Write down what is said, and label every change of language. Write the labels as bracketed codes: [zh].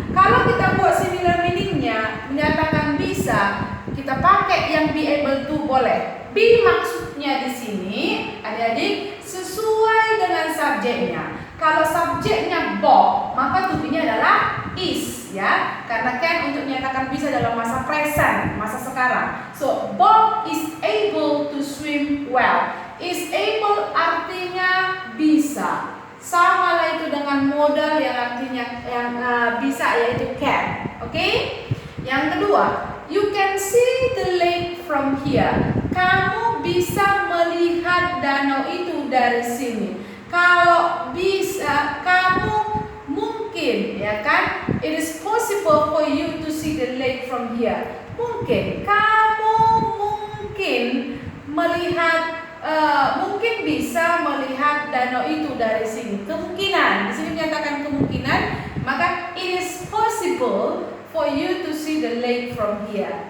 [id] Kalau kita buat similar meaningnya, menyatakan bisa, kita pakai yang be able to boleh. Be maksudnya di sini adik-adik sesuai dengan subjeknya. Kalau subjeknya Bob, maka to be-nya adalah is ya. Karena can untuk menyatakan bisa dalam masa present, masa sekarang. [en] So Bob is able to swim well. [id] Is able artinya bisa. Sama lah itu dengan modal yang artinya yang bisa, yaitu can. Oke? Yang kedua, [en] you can see the lake from here. [id] Kamu bisa melihat danau itu dari sini. Kalau bisa, kamu mungkin, ya kan? [en] It is possible for you to see the lake from here. [id] Mungkin kamu mungkin melihat, mungkin bisa melihat danau itu dari sini. Kemungkinan, di sini menyatakan kemungkinan, maka [en] it is possible for you to see the lake from here.